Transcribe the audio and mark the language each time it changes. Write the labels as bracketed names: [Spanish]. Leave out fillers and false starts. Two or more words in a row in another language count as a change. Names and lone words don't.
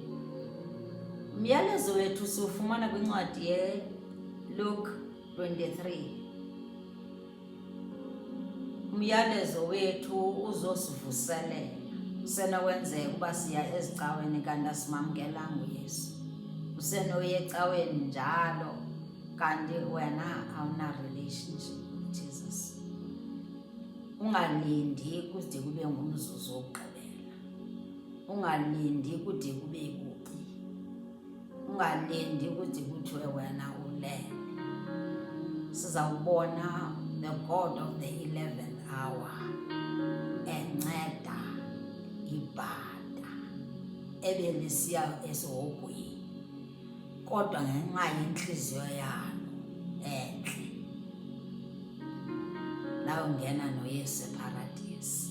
[Xhosa] Umyalezo wethu siwufumana kwincwadi ye-Luke 23. Umyalezo wethu uzosivuselela. Usenokwenzeka uba siya ezicaweni kanti asimamkelanga uYesu. Usenoya ecaweni njalo kanti wena awuna- [English] relationship with Jesus. [Xhosa] Ungalindi kude kube ngumzuzu wokugqibela. Ungalindi kude kube kubi. Ungalindi kude kuthiwe wena ulele. Sizawubona [English] the God of the 11th hour [Xhosa] enceda ibhada ebelisiya esihogweni, kodwa ngenxa yenhliziyo yalo enhle la ungena noYesu eparadise.